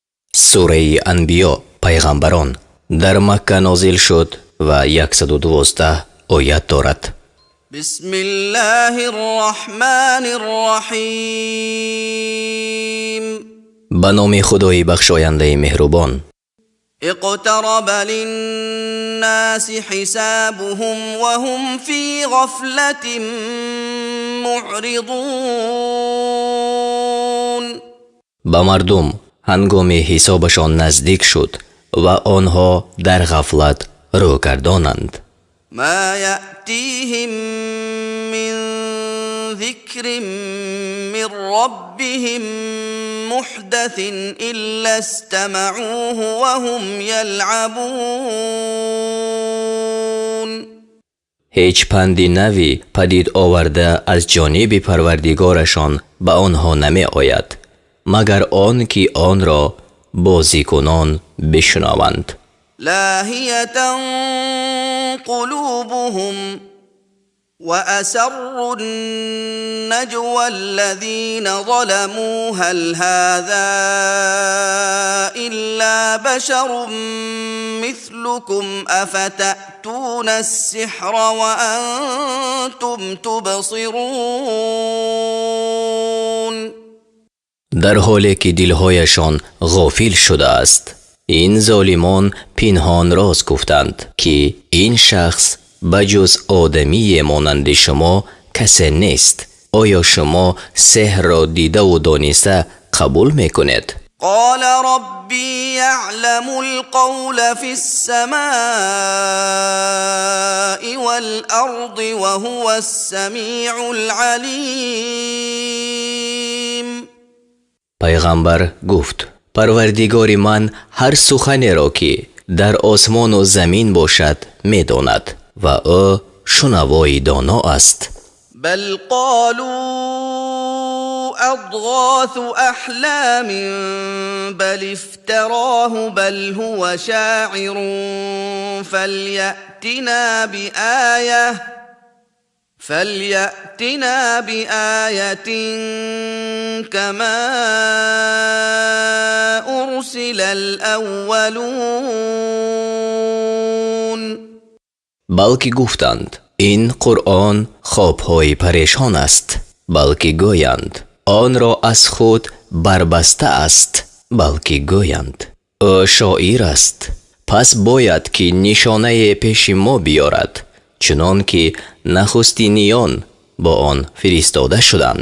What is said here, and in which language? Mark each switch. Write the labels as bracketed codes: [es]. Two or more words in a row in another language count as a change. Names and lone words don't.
[tg] сураи анбиё пайғамбарон дар Макка нозил шуд ва 112 оят дорад. [ar] بسم الله الرحمن الرحيم. [tg] ба номи худои бахшояндаи меҳрубон. [ar] اقترب للناس حسابهم وهم في غفلة معرضون. [tg] ба мардум ҳангоми ҳисобашон наздик шуд ва онҳо дар ғафлат рӯ гардонанд. [ar] ما يأتيهم من ذكر من ربهم محدث إلا استمعوه وهم يلعبون. [tg] ҳеҷ панди нави падид оварда аз ҷониби парвардигорашон ба онҳо намеояд магар он ки онро бозикунон бишнаванд. [ar] لاهية قلوبهم وأسروا النجوى الذين ظلموا هل هذا إلا بشر مثلكم أفتأتون السحر وأنتم تبصرون. [tg] дар ҳоле ки дилҳояшон ғофил шудааст ин золимон пинҳон роз гуфтанд ки ин шахс ба ҷуз одамие монанди шумо касе нест. оё шумо сеҳрро дидаву дониста қабул мекунед? [ar] قال ربي يعلم القول في السماء والأرض وهو السميع العليم. [tg] пайғамбар гуфт: парвардигори ман ҳар суханеро ки дар осмону замин бошад медонад ва ӯ шунавои доно аст. [ar] بل قالوا أضغاث أحلام بل افتراه بل هو شاعر فليأتنا بآية كما أرسل الأولون. [tg] балки гуфтанд: ин қуръон хобҳои парешон аст. балки гӯянд: онро аз худ барбаста аст. балки гӯянд: ӯ шоир аст. пас бояд ки нишонае пеши мо биёрад чунон ки нахустиниён бо он фиристода шуданд.